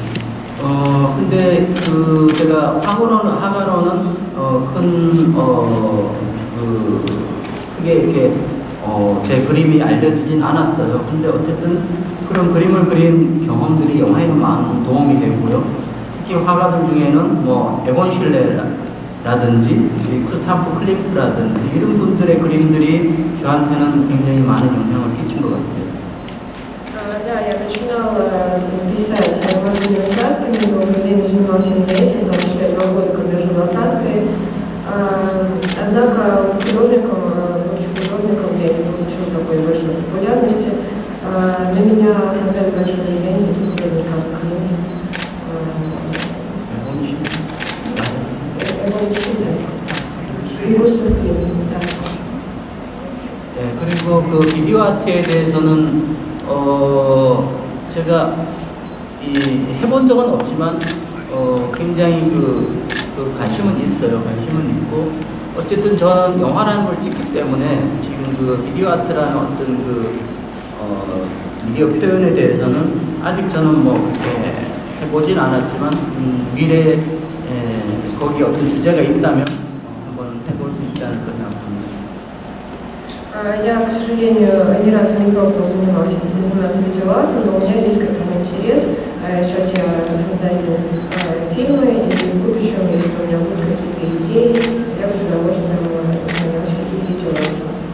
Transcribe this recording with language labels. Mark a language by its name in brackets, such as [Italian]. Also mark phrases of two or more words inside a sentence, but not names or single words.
[Korean] 근데 제가 화가로는 크게 이렇게 제 그림이 알려지진 않았어요. 근데 어쨌든 그런 그림을 그린 경험들이 영화에는 많은 도움이 되고요. 특히 화가들 중에는 뭐 에곤 실레라든지 크리스토프 클림트라든지 이런 분들의 그림들이 저한테는 굉장히 많은 영향을 끼친 것 같아요. [Russian] Да, я начинала писать музыкальными красками, долгое время занималась именно этим, в том числе 2 года, когда жила во Франции. Однако будучи художником, я не получила такой большой популярности. Для меня оказали большое влияние такие художники, как Климт. [Korean] 네, 그리고 그 비디오 아트에 대해서는 제가 해본 적은 없지만 굉장히 그 관심은 있어요. 관심은 있고, 어쨌든 저는 영화라는 걸 찍기 때문에 지금 그 비디오 아트라는 어떤 미디어 표현에 대해서는 아직 저는 뭐 그렇게 해보진 않았지만 미래에 거기 어떤 주제가 있다면 한번 해볼 수 있지 않을까 생각합니다. [Russian] Я, к сожалению, ни разу не пробовала заниматься видеоартом, но у меня есть к этому интерес. Сейчас я создаю фильмы, и в будущем, если у меня будут какие-то идеи, я бы с удовольствием занялась видеоартом.